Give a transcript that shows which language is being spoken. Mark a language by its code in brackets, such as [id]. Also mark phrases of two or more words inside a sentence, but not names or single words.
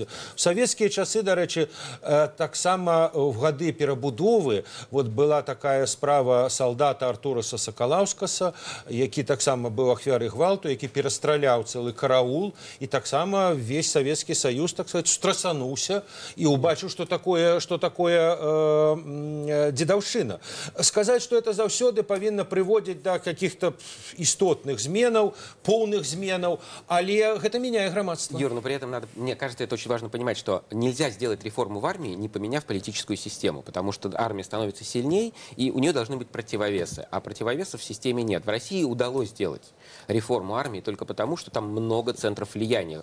[be] У савецкія часы, дарэчы, таксама ў гады перабудовы вот была такая справа салдата Артураса Сакалаўскаса, які таксама быў ахвярай гвалту, які перастраляў цэлы караул, і таксама весь Савецкі Саюз, [ru] так сказать, [be] страсануўся і ўбачыў, што такое дзедаўшчына. Сказаць, што это заўсёды павінна прыводзіць да каких-то істотных зменаў, полных зменаў, але гэта меняет громадство. [ru] Юр, но при этом мне кажется, это очень важно понимать, что нельзя сделать реформу в армии, не поменяв политическую систему, потому что армия становится сильней, и у нее должны быть противовесы, а противовесов в системе нет. В России удалось сделать реформу армии только потому, что там много центров влияния.